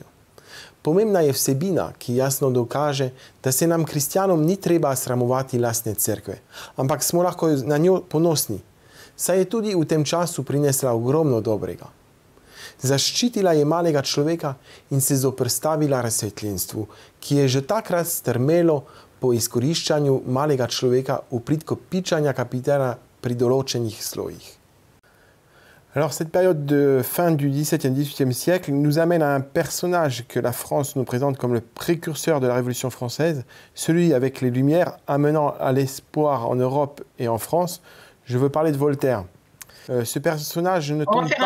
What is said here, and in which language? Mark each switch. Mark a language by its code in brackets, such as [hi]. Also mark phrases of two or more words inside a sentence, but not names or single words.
[sl] Pomembna je vsebina, ki jasno dokaže, da se nam kristjanom ni treba sramovati lastne cerkve, ampak smo lahko na njo ponosni, saj je tudi v tem času prinesla ogromno dobrega. Zaščitila je malega človeka in se zoprstavila razsvetljenstvu, ki je že takrat strmelo po izkoriščanju malega človeka v prid kopičanja kapitala pri določenih slojih. [fr] Alors cette période de fin du XVIIe, XVIIIe siècle nous amène à un personnage que la France nous présente comme le précurseur de la Révolution française, celui avec les Lumières amenant à l'espoir en Europe et en France. Je veux parler de Voltaire. Ce personnage ne tombe pas